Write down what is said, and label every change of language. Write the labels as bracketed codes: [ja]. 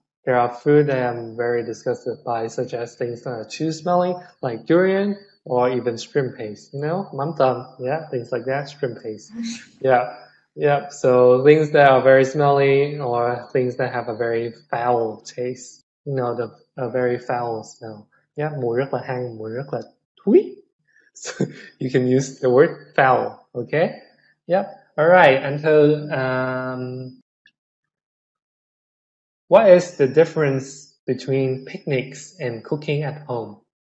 [en] There are food that I'm very disgusted by, such as things that are too smelly, like durian, or even shrimp paste. Mắm tôm. Yeah, things like that. Shrimp paste. Yeah. Yep, so things that are very smelly or things that have a very foul taste. You know, a very foul smell. [vi] Yeah, mùi rất là hăng, mùi rất là thúi. [en] So you can use the word foul, okay? Yep. All right, until what is the difference between picnics and cooking at home?